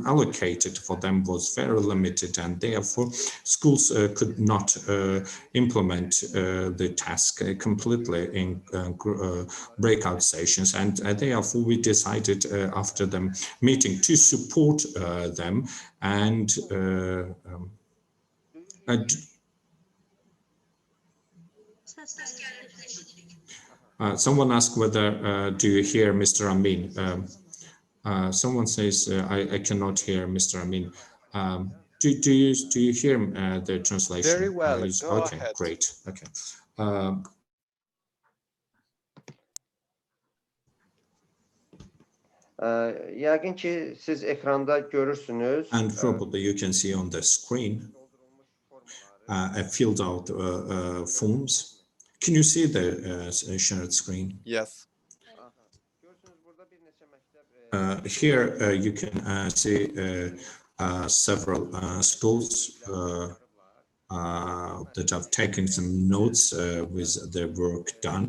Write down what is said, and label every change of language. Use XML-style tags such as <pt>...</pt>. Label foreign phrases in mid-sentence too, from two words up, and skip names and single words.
<en>allocated for them was very limited, and therefore schools could not implement the task completely in breakout sessions, and therefore we decided after the meeting to support them and someone asked whether do you hear Mr. Amin? Someone says I cannot hear Mr. Amin. Do you hear the translation? Very well. Go okay, ahead. Great. Okay.</en> <az>Yəqin ki siz ekranda görürsünüz.</az> <en>And probably you can see on the screen a filled out forms. Can you see the shared screen? Yes. Here you can see several schools that have taken some notes with their work done.</en>